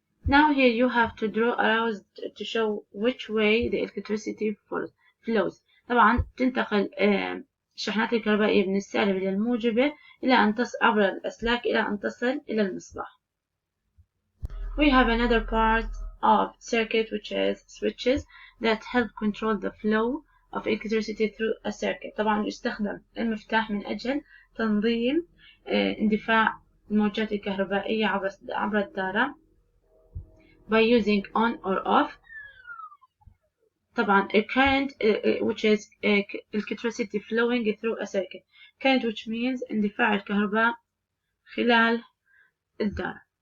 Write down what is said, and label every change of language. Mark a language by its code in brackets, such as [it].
[en] Now here you have to draw arrows to show which way the electricity flows. [ar] طبعا تنتقل الشحنات الكهربائية من السالبة إلى الموجبة إلى أن تصل عبر الأسلاك إلى أن تصل إلى المصباح. [en] We have another part of circuit which is switches that help control the flow of electricity through a circuit. [ar] طبعا يستخدم المفتاح من أجل تنظيم اندفاع الموجات الكهربائية عبر الدارة [en] by using on or off. [ar] طبعا [en] a current which is electricity flowing through a circuit. Current which means [ar] اندفاع الكهرباء خلال الدارة.